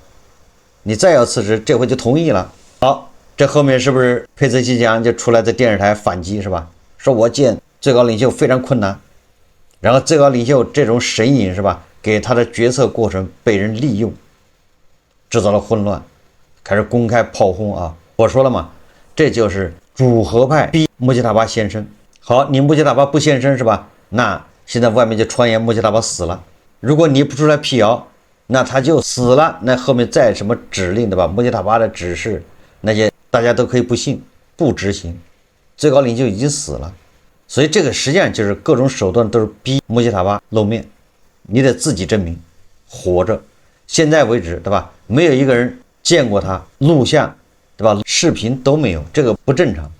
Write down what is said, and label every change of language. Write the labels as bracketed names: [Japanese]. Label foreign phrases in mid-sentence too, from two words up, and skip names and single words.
[Chinese] 你再要辭職，這回就同意了。好，這後面是不是佩泽西江就出來在電視台反擊，是吧？說我見最高領袖非常困難，然後最高領袖這種神隱，是吧？給他的決策過程被人利用，制造了混亂，開始公開炮轟啊！我說了嘛，這就是主和派逼穆吉塔巴現身。好，你穆吉塔巴不現身，是吧？那現在外面就傳言穆吉塔巴死了。如果你不出來闢謠，那他就死了。那後面再什麼指令，对吧？穆吉塔巴的指示，那些大家都可以不信，不執行。最高領袖已經死了，所以這個實際上就是各種手段都是逼穆吉塔巴露面，你得自己證明活着。現在為止，對吧？沒有一個人見過他錄像，對吧？視頻都沒有，這個不正常。